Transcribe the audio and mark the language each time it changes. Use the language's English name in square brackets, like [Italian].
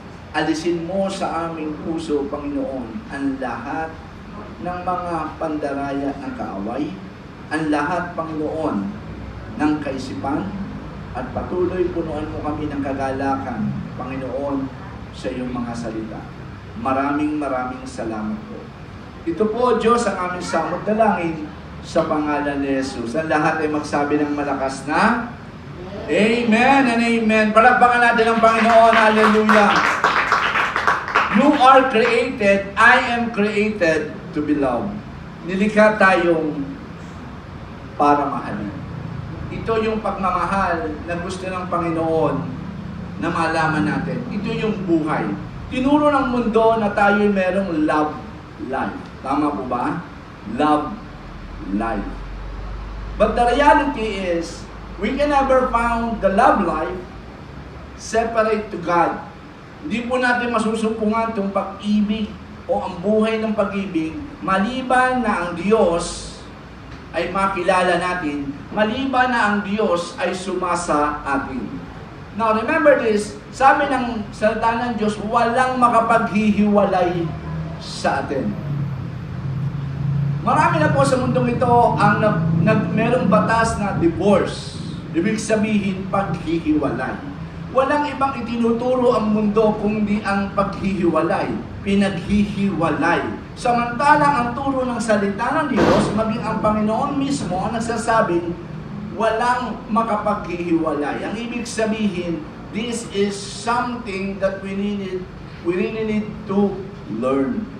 [Filipino] Alisin mo sa aming puso, Panginoon, ang lahat ng mga pandaraya ng kaaway, ang lahat, Panginoon, ng kaisipan, at patuloy punuan mo kami ng kagalakan, Panginoon, sa iyong mga salita. Maraming salamat po. Ito po, Diyos, ang aming samot na langin sa pangalan ni Jesus. Ang lahat ay magsabi ng malakas na Amen and Amen. Palakpakan natin ang Panginoon. Hallelujah. [English] You are created, I am created to be loved. [Filipino] Nilikha tayong para mahalin. Ito yung pagmamahal na gusto ng Panginoon na malaman natin. Ito yung buhay. Tinuro ng mundo na tayo merong love life. Tama po ba? Love life. [English] But the reality is, we can never found the love life separate to God. [Filipino] Hindi po natin masusumpungan itong pag-ibig o ang buhay ng pag-ibig maliban na ang Diyos ay makilala natin, maliban na ang Diyos ay sumasa atin. [English] Now remember this, [Filipino] sabi ng salita ng Diyos, walang makapaghihiwalay sa atin. Marami na po sa mundong ito ang merong batas na divorce. Ibig sabihin, paghihiwalay. Walang ibang itinuturo ang mundo kundi ang paghihiwalay, pinaghihiwalay. Samantalang ang turo ng salita ng Diyos, maging ang Panginoon mismo ang nagsasabing, walang makapaghihiwalay. Ang ibig sabihin, [English] this is something that we really need to learn.